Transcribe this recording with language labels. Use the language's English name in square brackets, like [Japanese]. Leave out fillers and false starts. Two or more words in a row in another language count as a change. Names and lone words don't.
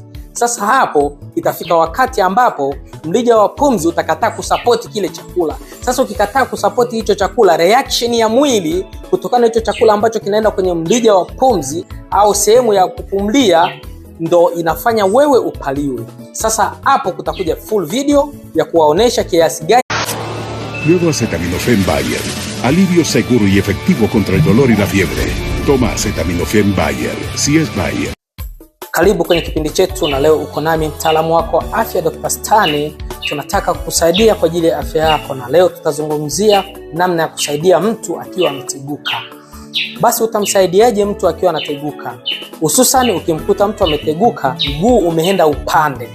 [Swahili] Sasa hapo itafika wakati ambapo mrija wa pumzi utakataa kusapoti kile chakula. Sasa ukikataa kusapoti hicho chakula, reaction ya mwili kutokana na hicho chakula ambacho kinaenda kwenye mrija wa pumzi au sehemu ya kupumlia, ndo inafanya wewe upaliwe. Sasa hapo kutakuja [English] full video [Swahili] ya kuwaonesha kiasi gani. [Spanish] Nuevo acetaminofén Bayer. Alivio seguro y efectivo contra el dolor y la fiebre. Toma acetaminofén Bayer. Si es Bayer. [Swahili] Karibu kwenye kipindi chetu, na leo uko nami mtaalamu wako wa afya Dr. Stani. Tunataka kukusaidia kwa ajili ya afya yako, na leo tutazungumzia namna ya kusaidia mtu akiwa ameteguka. Basi utamsaidiaje mtu akiwa anateguka? Hususan ukimkuta mtu ameteguka, mguu umeenda upande.